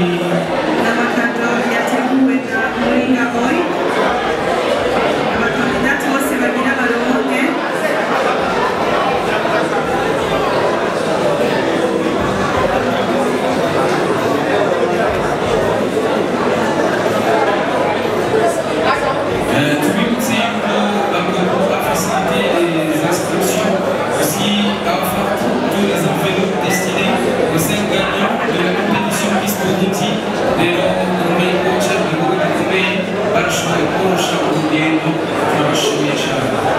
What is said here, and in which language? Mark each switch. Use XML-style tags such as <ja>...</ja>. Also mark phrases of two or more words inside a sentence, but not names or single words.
<rn>amakado yateguwe na Muringa Boy abakandidati bose bagira baronke tubibutse yuko bavuga ko bafasite</rn> <fr>les inscriptions aussi à offrir tous les enveloppes destinées aux 5 gagnants de la compétition</fr> <rn>Miss Burundi rero muri kocha bihugu bikomeye barashoboye korosha urugendo turabashimiye cyane.</rn>